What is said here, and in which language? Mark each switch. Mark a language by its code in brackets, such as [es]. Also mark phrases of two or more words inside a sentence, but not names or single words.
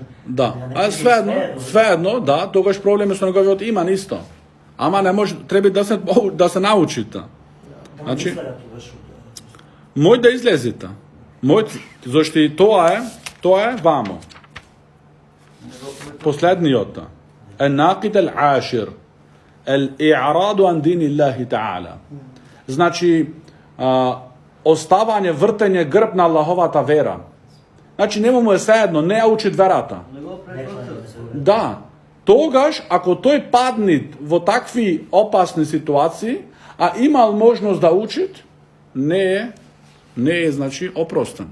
[mk] Да, а свеедно, да, тогаш проблем е со неговиот иман исто. Ама не може, треба да се научите. Значи, мој да излезите. Зашто и тоа е вамо. Последниот. [ar] الناقد العاشر الإعراض عن دين الله تعالى. [mk] Значи, оставање, вртење грб на Аллаховата вера. Значи, нема му е сеедно, не ја учит верата. Да, тогаш, ако тој падне во такви опасни ситуации, а имал можност да учит, не е, значи, опростен.